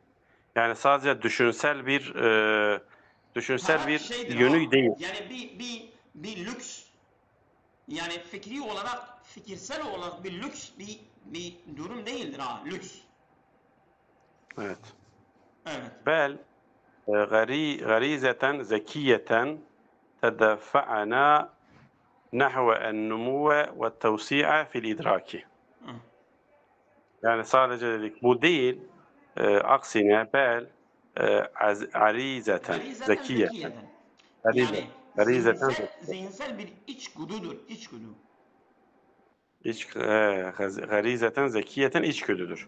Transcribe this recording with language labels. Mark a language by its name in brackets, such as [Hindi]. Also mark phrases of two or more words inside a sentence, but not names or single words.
[Turkish] Yani sadece düşünsel Taraf bir şeydir yönü ha. değil. Yani bir lüks. Yani fikri olarak, fikirsel olarak bir lüks bir durum değildir ha. Lüks. Evet. Evet. [Arabic] Bel غريزة ذكية تدفعنا نحو النمو والتوسيع في الإدراك. Hı. [Turkish] Yani sadece dedik bu değil, aksine [Arabic] بل غريزة, Garizeten zekiyeten, zekiyeten. garize, [Turkish] Yani [Arabic] garizeten [Turkish] zihinsel bir içgüdüdür, içgüdü. [Arabic] غريزة ذكية [Turkish] içgüdüdür.